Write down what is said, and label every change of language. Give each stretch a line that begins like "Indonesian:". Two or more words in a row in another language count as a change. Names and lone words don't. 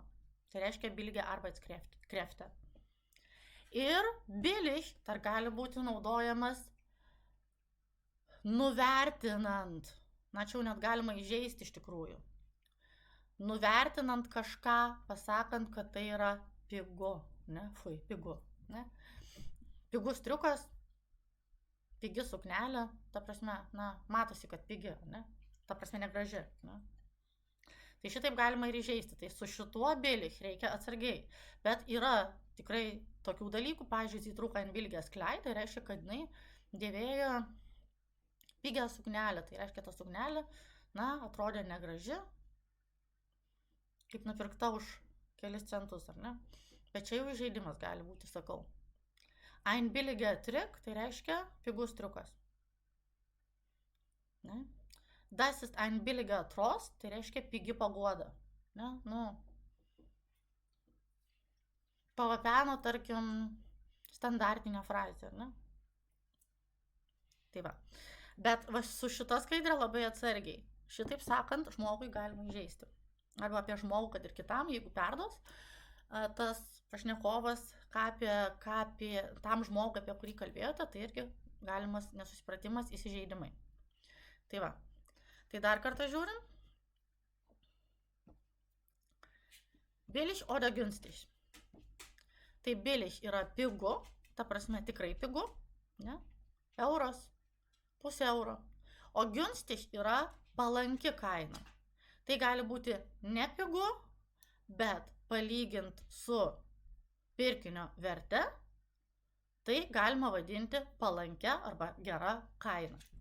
Lithuanian: Tai reiškia
German: billige Arbeitskräfte.
Lithuanian: Ir billig dar gali būti naudojamas nuvertinant, na čia jau net galima įžeisti iš tikrųjų, nuvertinant kažką, pasakant, kad tai yra pigu, ne, pigu, ne, pigus triukas, pigi suknelė, ta prasme, na, matosi, kad pigi, ne, ta prasme negraži, ne. Tai šitaip galima ir įžeisti, tai su šituo billig reikia atsargiai, bet yra tikrai tokių dalykų, pavyzdžiui,
German: sie trug ein billiges Kleid,
Lithuanian: tai reiškia, kad jinai dėvėjo pigią suknelę, tai reiškia, ta suknelė, na, atrodė negraži, kaip nupirkta už kelis centus, ar ne? Bet čia jau įžeidimas gali būti, sakau.
German: Ein billiger Trick,
Lithuanian: tai reiškia pigus triukas. Ne?
German: Das ist ein billiger Trost,
Lithuanian: tai reiškia pigi paguoda. Ne? Nu. pavapeno, tarkim, standartinę frazę, ne? Tai va. Bet va, su šita skaidrė labai atsargiai. Šitaip sakant, žmogui galima įžeisti. Arba apie žmogų, kad ir kitam, jeigu perduos, tas pašnekovas, ką apie tam žmogui, apie kurį kalbėjote, tai irgi galimas nesusipratimas, įsižeidimai. Tai va. Tai dar kartą žiūrim.
German: Billig oder günstig.
Lithuanian: Tai billig yra pigu, ta prasme tikrai pigu, ne? Euras, pusė euro. O günstig yra palanki kaina. Tai gali būti ne pigu, bet palygint su pirkinio verte, tai galima vadinti palankia arba gera kaina.